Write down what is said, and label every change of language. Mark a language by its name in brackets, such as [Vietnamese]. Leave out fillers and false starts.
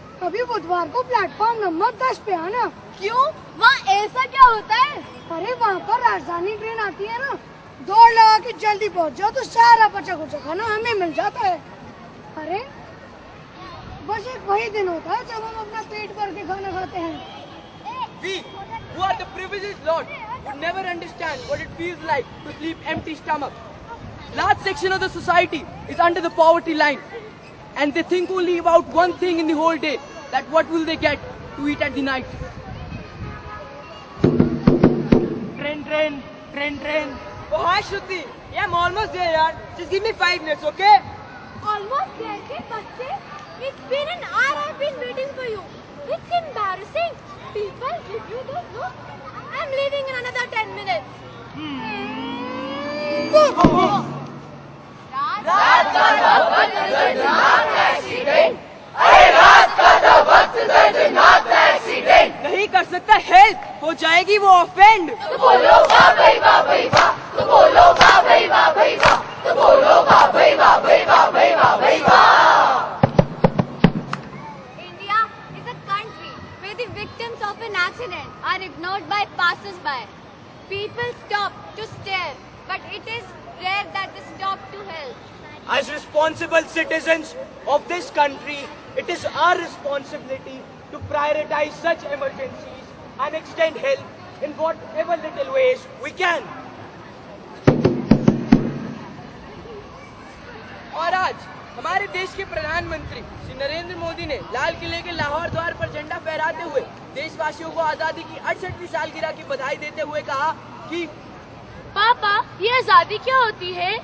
[Hindi] अभी बुधवार को प्लेटफॉर्म नंबर 10 पे आना। क्यों, वहाँ ऐसा क्या होता है? अरे वहाँ पर राजधानी ट्रेन आती है ना, दौड़ लगा के जल्दी पहुँच जाओ तो सारा बचा कुचा खाना हमें मिल जाता है। अरे बस एक वही दिन होता है जब हम अपना पेट भर के खाना खाते हैं। [English] We, who are the privileged lot, would never understand what it feels like to sleep empty stomach. Large section of the society is under the poverty line, and they think only about one thing in the whole day, that what will they get to eat at the night. Train. Oh hi Shruti, yeah I'm almost there yaar. Just give me 5 minutes, okay? Almost there [Hindi] के बच्चे? [English] It's been an hour I've been waiting for you. It's embarrassing. People give you the look. I'm leaving in another 10 minutes. [Hindi] रात का वक्त दर्दनाक accident, अरे रात का वक्त दर्दनाक एक्सीडेंट। नहीं कर सकता हेल्प, हो जाएगी वो ऑफेंड। तो बोलो वाह भाई वाह भाई वाह, तो बोलो वाह भाई वाह भाई वाह, तो बोलो वाह भाई वाह भाई वाह भाई वाह भाई वाह। [English] India is a country where the victims of an accident are ignored by passers-by. People stop to stare, but it is rare that they stop to help. As responsible citizens of this country, it is our responsibility to prioritize such emergencies and extend help in whatever little ways we can. [Hindi] और आज हमारे देश के प्रधानमंत्री श्री नरेंद्र मोदी ने लाल किले के लाहौर द्वार पर झंडा फहराते हुए देशवासियों को आजादी की 68वीं सालगिरह की बधाई देते हुए कहा कि पापा ये आजादी क्या होती है?